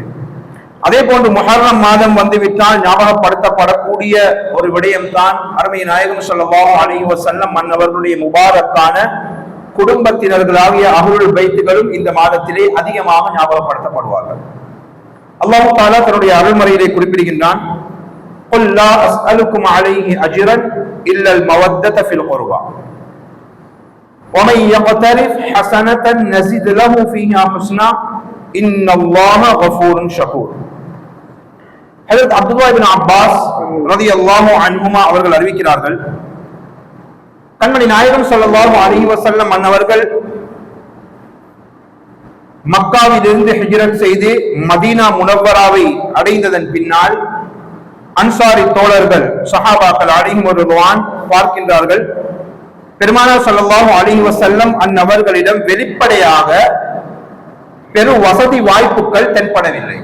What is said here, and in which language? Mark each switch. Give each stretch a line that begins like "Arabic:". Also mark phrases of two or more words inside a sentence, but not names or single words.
Tamil: அதே போன்று முஹர்ரம் மாதம் வந்துவிட்டால் ஞாபகப்படுத்தப்படக்கூடிய ஒரு விடயம்தான் அருமை நாயகம்
Arabic: صلى الله عليه وسلم
Tamil: அன்னவர்களுடைய முபாரக்கான குடும்பத்தினர்களாகிய அஹ்லுல் பைத்துகளும் இந்த மாதத்திலே அதிகமாக ஞாபகப்படுத்தப்படுவார்கள்.
Arabic: الله تعالى
Tamil: தன்னுடைய அருள்மறையிலே குறிப்பிடுகின்றான்,
Arabic: قُلْ لَا أَسْأَلُكُمْ عَلَيْهِ أَجْرًا إِلَّا الْمَوَدَّةَ فِي الْقُرْبَى وَمَنْ يَقْتَرِفْ حَسَنَةً نَزِدْ لَهُ فِيهَا حُسْنًا إِنَّ اللَّهَ غَفُورٌ شَكُورٌ.
Tamil: ஹஜ்ரத் அப்துல்லாஹ் இப்னு அப்பாஸ்
Arabic: رضي الله عنهما
Tamil: அவர்கள் அறிவிக்கிறார்கள், கண்மணி நாயகம்
Arabic: صلى الله عليه وسلم
Tamil: அன்னவர்கள் மக்காவிலிருந்து ஹிஜ்ரத் செய்து மதீனா முனவ்வராவை அடைந்ததன் பின்னால் அன்சாரி தோழர்கள் சஹாபாக்கள்
Arabic: عليهم الرضوان
Tamil: பார்க்கின்றார்கள், பெருமானார்
Arabic: صلى الله عليه وسلم
Tamil: அன்னவர்களிடம் வெளிப்படையாக பெரு வசதி வாய்ப்புகள் தென்படவில்லை.